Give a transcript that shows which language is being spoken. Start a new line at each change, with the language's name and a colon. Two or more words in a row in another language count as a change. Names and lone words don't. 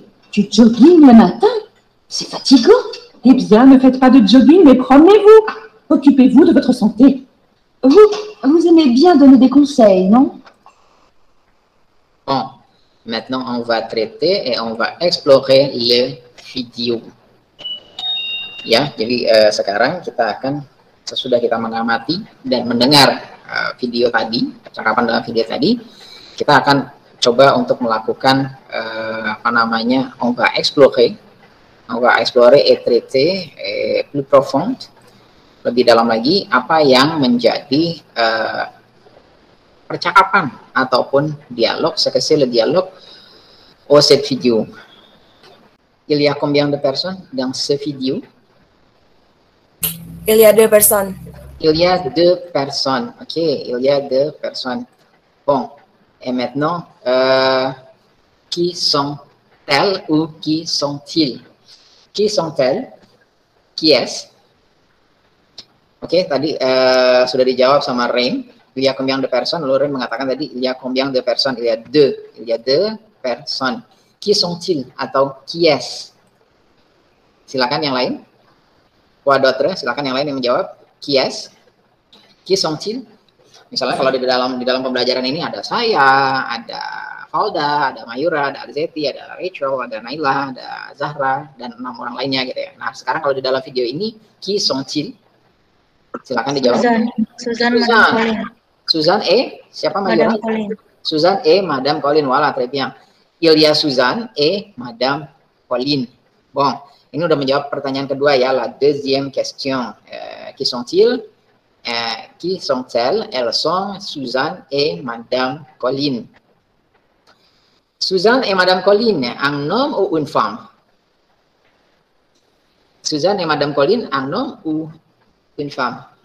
French: Du jogging le matin? C'est fatigant. Eh bien, ne faites pas de jogging, mais promenez-vous. Occupez-vous de votre santé. Vous aimez bien donner des conseils, non? Bon, maintenant on va traiter et on va explorer le vidéo.
Indonesian: Ya, jadi sekarang kita akan, sesudah kita mengamati dan mendengar video tadi, percakapan dalam video tadi, kita akan coba untuk melakukan
French: on va explorer et traiter plus profond,
Indonesian: lebih dalam lagi apa yang menjadi percakapan ataupun dialog,
French: ce que c'est le dialogue au cette vidéo. Il y a combien de personnes dans ce vidéo? Il y a 2 personnes. Il y a 2 personnes. Ok, il y a 2 personnes. Bon, et maintenant, qui sont-elles ou qui sont-ils? Qui sont-elles? Qui est-ce?
Indonesian: Ok, tadi sudah dijawab sama Rain.
French: Il y a combien de personnes?
Indonesian: Lalu Rain mengatakan tadi,
French: il y a combien de personnes? Il y a 2. Il y a 2 personnes. Qui sont-ils? Atau qui est-ce?
Indonesian: Silakan yang lain.
French: Quoi d'autre?
Indonesian: Silakan yang lain yang menjawab.
French: Qui est-ce? Qui sont-ils?
Indonesian: Misalnya kalau di dalam pembelajaran ini ada saya, ada Valda, ada Mayura, ada Arzeti, ada Rachel, ada Naila, ada Zahra, dan 6 orang lainnya gitu ya. Nah, sekarang kalau di dalam video ini,
French: qui sont-ils?
Indonesian: Silakan dijawab.
French: Susan, Madame Colin.
Indonesian: Susan siapa Mayura?
French: Madame Colin. Susan et Madame Colin, voilà, très bien. Il y a Susan et Madame Colin. Bon,
Indonesian: ini udah menjawab pertanyaan kedua ya,
French: la deuxième question. Qui sont-ils? Qui sont-elles? Elles sont Susan et Madame Colin. Susan et Madame Colin, un homme ou une femme? Susan et Madame Colin, un homme ou une femme?